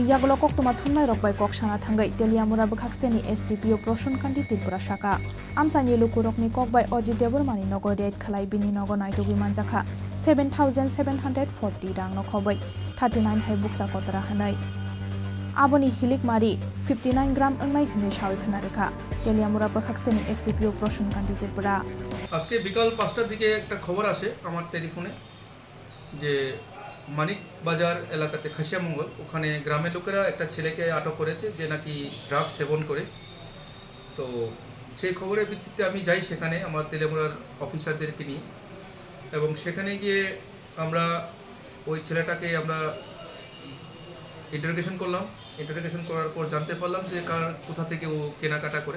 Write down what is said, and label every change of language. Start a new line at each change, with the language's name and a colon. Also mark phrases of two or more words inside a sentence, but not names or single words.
Kok Borok: यागुलो कक्तमा थुमनाय रकबाय कक्साना थांगै तेलियामुरा बुखाक्सनि एसडीपीओ प्रसून कान्ति त्रिपुरा शाखा आमसानि लुकुरकनि ककबाय अजितेबर मानि नगो रेड खालाय बिनि नगो नाइदुगै मानजाखा 7,740 रां नखबै 39 हाय बुक्सा कतरा हनै आबुनि हिलिक मारि 59 ग्राम अंनाय हनै सावै खनारेखा तेलियामुरा बुखाक्सनि एसडीपीओ प्रसून कान्ति त्रिपुरा
Bangla: আজকে বিকাল 5টার দিকে একটা খবর আসে আমার টেলিফোনে যে মানিক বাজার এলাকাতে খাসিয়া মঙ্গল ওখানে গ্রামের লোকেরা একটা ছেলেকে আটক করেছে যে নাকি ড্রাগস সেবন করে তো সেই খবরের ভিত্তিতে আমি যাই সেখানে আমার তেলেমুরার অফিসারদেরকে নিয়ে এবং সেখানে গিয়ে আমরা ওই ছেলেটাকে আমরা ইন্টারোগেশন করলাম ইন্টারোগেশন করার পর জানতে পারলাম যে কোথা থেকে ও কেনাকাটা করে।